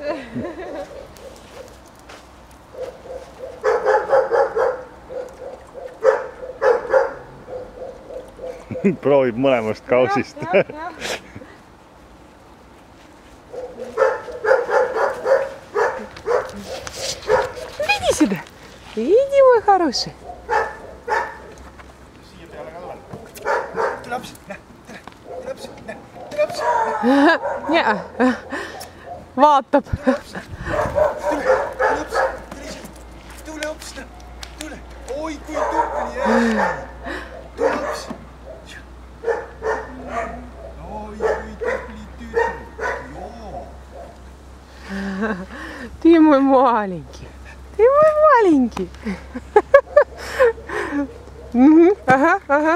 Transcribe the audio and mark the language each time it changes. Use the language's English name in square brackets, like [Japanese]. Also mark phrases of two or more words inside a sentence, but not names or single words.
[Estonian] Proovib mõlemast kausist. [Russian] Иди сюда. Иди, мой хороший. [Estonian] Jaa. Vaatab. Tule hops. Oi, kui tubli. Tule hops. Oi, kui tubli tüdruk. Joo. [Russian] Ты мой маленький. Ага.